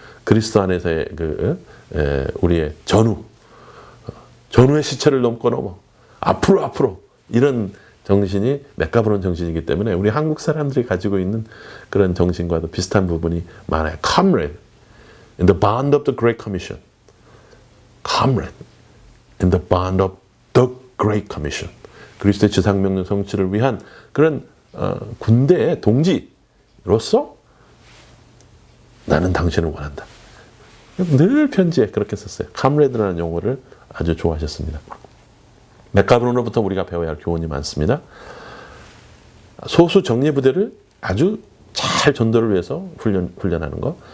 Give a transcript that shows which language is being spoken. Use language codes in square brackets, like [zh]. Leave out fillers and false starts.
[ko] 그리스도 안에서의 우리의 전우의 시체를 넘어 앞으로 이런 정신이 맥가브론 정신이기 때문에 우리 한국 사람들이 가지고 있는 그런 정신과도 비슷한 부분이 많아요. [en] Comrade in the bond of the Great Commission. Comrade in the bond of the Great Commission. [ko] 그리스도의 지상명령 성취를 위한 그런 군대의 동지로서 나는 당신을 원한다. 늘 편지에 그렇게 썼어요. Comrade라는 용어를 아주 좋아하셨습니다. 맥가브론으로부터 우리가 배워야 할 교훈이 많습니다. 소수 정예부대를 아주 잘 전도를 위해서 훈련하는 것.